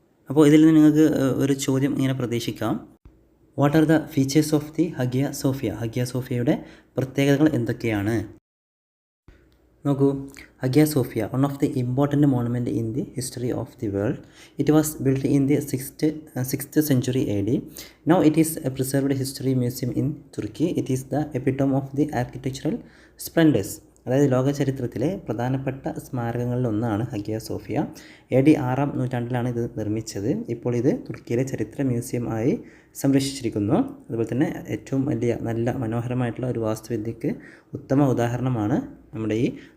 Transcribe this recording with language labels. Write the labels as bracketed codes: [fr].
[ml] അപ്പോൾ ഇതിൽ നിന്ന് നിങ്ങൾക്ക് ഒരു ചോദ്യം ഇങ്ങനെ പ്രതീക്ഷിക്കാം. [en] What are the features of the Hagia Sophia? [ml] Hagia സോഫിയയുടെ പ്രത്യേകതകൾ എന്തൊക്കെയാണ്? നോക്കൂ, [en] Hagia Sophia, one of the important monument in the history of the world. It was built in the 6th century AD. Now it is a preserved history museum in Turkey. It is the epitome of the architectural splendors. [ml] അതായത് ലോക ചരിത്രത്തിലെ പ്രധാനപ്പെട്ട സ്മാരകങ്ങളിലൊന്നാണ് Hagia Sophia. AD 6ാം നൂറ്റാണ്ടിലാണ് ഇത് നിർമ്മിച്ചത്. ഇപ്പോൾ ഇത് തുർക്കിയിലെ ചരിത്ര മ്യൂസിയം ആയി സംരക്ഷിച്ചിരിക്കുന്നു. അതുപോലെ തന്നെ ഏറ്റവും വലിയ നല്ല മനോഹരമായിട്ടുള്ള ഒരു വാസ്തുവിദ്യക്ക് ഉത്തമ ഉദാഹരണമാണ് നമ്മുടെ ഈ.